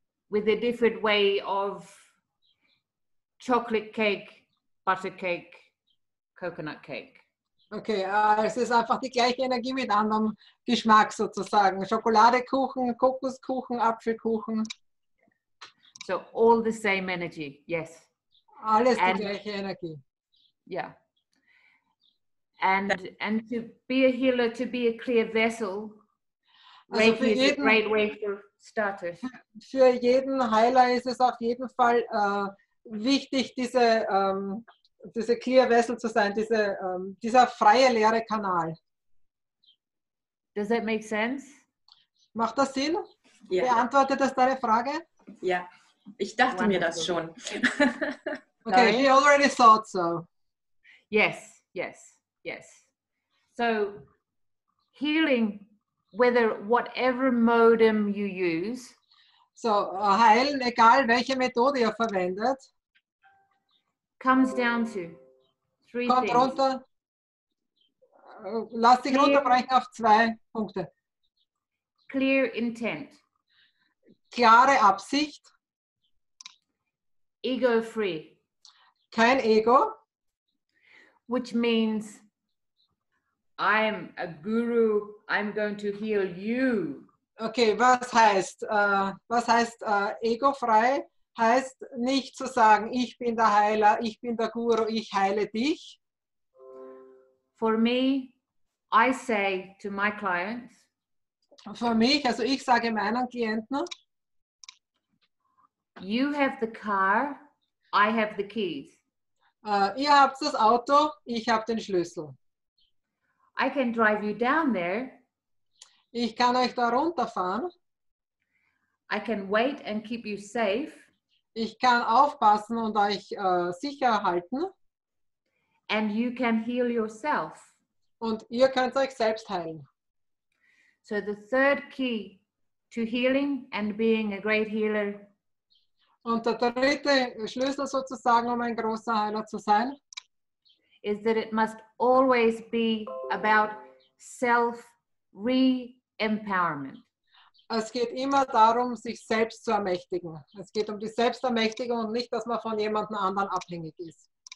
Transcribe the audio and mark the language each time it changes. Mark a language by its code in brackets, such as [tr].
[en] With a different way of chocolate cake, butter cake, coconut cake. [de] Okay, es ist einfach die gleiche Energie mit anderem Geschmack sozusagen. Schokoladekuchen, Kokoskuchen, Apfelkuchen. [en] So all the same energy, yes. [de] Alles die gleiche Energie. [en] Yeah. And to be a healer, to be a clear vessel, [de] Also [en] Reiki is a great way for starters. [de] Für jeden Heiler ist es auf jeden Fall wichtig, diese Clear Vessel zu sein, dieser freie, leere Kanal. [en] Does that make sense? [de] Macht das Sinn? Ja. Beantwortet das deine Frage? Ja, ich dachte mir das schon. [en] Okay, he already thought so. Yes, yes, yes. So healing, whatever modem you use. [de] So, heilen, egal welche Methode ihr verwendet. [en] Comes down to three [de] Kommt [en] things. [de] runter. Lass dich runterbrechen auf 2 Punkte. [en] Clear intent. [de] Klare Absicht. [en] Ego-free. [de] Kein Ego. [en] Which means I'm a guru, I'm going to heal you. [de] Okay, was heißt egofrei? Heißt nicht zu sagen, ich bin der Heiler, ich bin der Guru, ich heile dich. [en] For me, I say to my clients, [de] Für mich, also ich sage meinen Klienten, [en] you have the car, I have the keys. [de] Ihr habt das Auto, ich habe den Schlüssel. [en] I can drive you down there. [de] Ich kann euch da runterfahren. [en] I can wait and keep you safe. [de] Ich kann aufpassen und euch sicher halten. [en] And you can heal yourself. [de] Und ihr könnt euch selbst heilen. [en] So the third key to healing and being a great healer [de] Und der dritte Schlüssel sozusagen, um ein großer Heiler zu sein, [en] is that it must always be about self-re-empowerment. [de] es geht immer darum, sich selbst zu ermächtigen. Es geht um die Selbstermächtigung und nicht, dass man von jemandem anderen abhängig ist.